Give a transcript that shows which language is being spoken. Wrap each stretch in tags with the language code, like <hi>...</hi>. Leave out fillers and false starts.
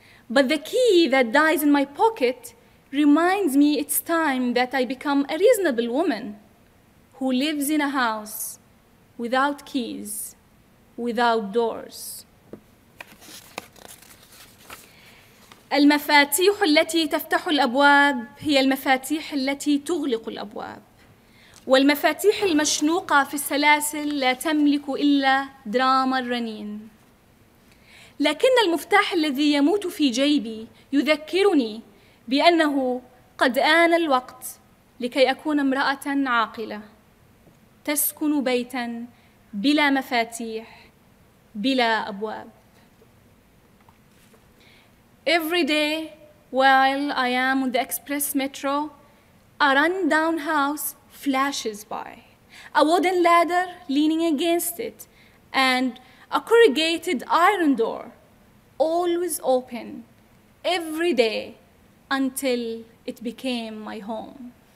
<en>But the key that dies in my pocket reminds me it's time that I become a reasonable woman who lives in a house without keys, without doors.</en> <ar>المفاتيح التي تفتح الأبواب هي المفاتيح التي تغلق الأبواب. والمفاتيح المشنوقة في السلاسل لا تملك إلا دراما الرنين. لكن المفتاح الذي يموت في جيبي يذكرني بأنه قد آن الوقت لكي أكون امرأة عاقلة تسكن بيتاً بلا مفاتيح بلا أبواب.</ar> <en>Every day while I am on the express metro, a run-down house flashes by, a wooden ladder leaning against it, and a corrugated iron door, always open, every day until it became my home.</en>